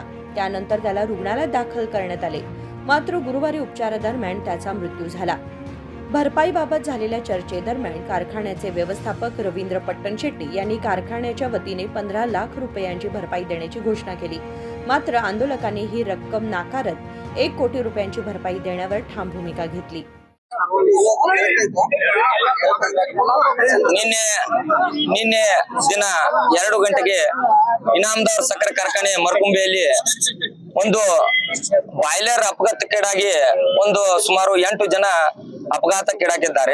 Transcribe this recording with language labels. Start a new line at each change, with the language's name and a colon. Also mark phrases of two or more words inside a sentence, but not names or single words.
Marathi: त्यानंतर त्याला रुग्णालयात दाखल करण्यात आले, मात्र गुरुवारी उपचारादरम्यान त्याचा मृत्यू झाला। भरपाईबाबत झालेल्या चर्चेदरम्यान कारखान्याचे व्यवस्थापक रवींद्र पट्टणशेट्टी यांनी कारखान्याच्या वतीने 15 लाख रुपयांची भरपाई देण्याची घोषणा केली, मात्र आंदोलकांनी ही रक्कम नाकारत 1 कोटी रुपयांची भरपाई देण्यावर ठाम भूमिका घेतली।
Kannada: ನಿನ್ನೆ ದಿನ 2 ಗಂಟೆಗೆ ಇನಾಮದಾರ್ ಸಕ್ಕರೆ ಕಾರ್ಖಾನೆ ಮರಕುಂಬೆಯಲ್ಲಿ ಒಂದು ಬಾಯ್ಲರ್ ಅಪಘಾತಕ್ಕೀಡಾಗಿ ಸುಮಾರು 8 ಜನ ಅಪಘಾತಕ್ಕೀಡಾಗಿದ್ದಾರೆ।